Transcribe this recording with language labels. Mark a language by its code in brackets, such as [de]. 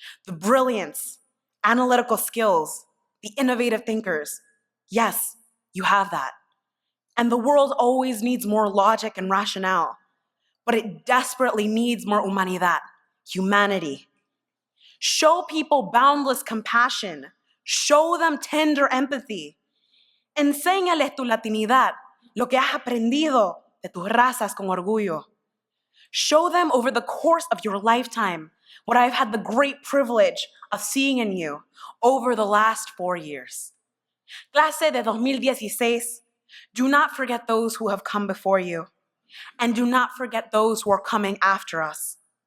[en] The brilliance, analytical skills, the innovative thinkers. Yes, you have that. And the world always needs more logic and rationale, but it desperately needs more humanidad, humanity. Show people boundless compassion. Show them tender empathy. [es] Enséñales tu latinidad, lo que has aprendido de tus razas con orgullo. [en] Show them over the course of your lifetime what I've had the great privilege of seeing in you over the last 4 years. [es] Clase de 2016, [en] do not forget those who have come before you, and do not forget those who are coming after us.